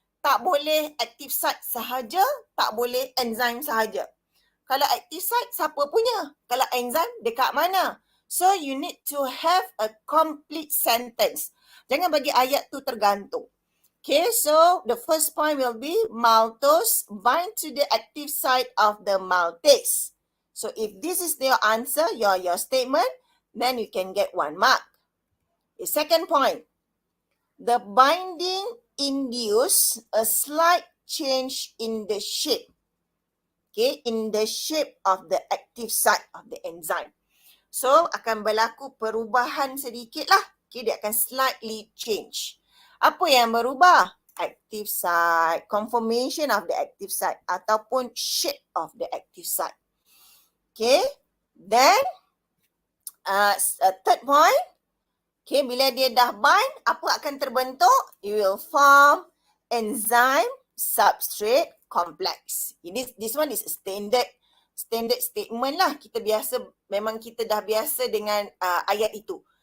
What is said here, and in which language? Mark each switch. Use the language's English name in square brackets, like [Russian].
[Malay] Tak boleh active site sahaja, tak boleh enzyme sahaja. Kalau active site, siapa punya? Kalau enzyme, dekat mana? [English] So, you need to have a complete sentence. [Malay] Jangan bagi ayat tu tergantung. [English] Okay, so the first point will be maltose bind to the active site of the maltase. So, if this is your answer, your statement, then you can get 1 mark. The second point, the binding induce a slight change in the shape. Okay, in the shape of the active site of the enzyme. [Malay] So, akan berlaku perubahan sedikit lah. Okay, dia akan [English] slightly change. [Malay] Apa yang berubah? [English] Active site, conformation of the active site ataupun shape of the active site. Okay, then third point. [Malay] Okay, bila dia dah bind, apa akan terbentuk? [English] It will form enzyme substrate complex. This one is a standard statement lah. [Malay] Memang kita dah biasa dengan ayat itu.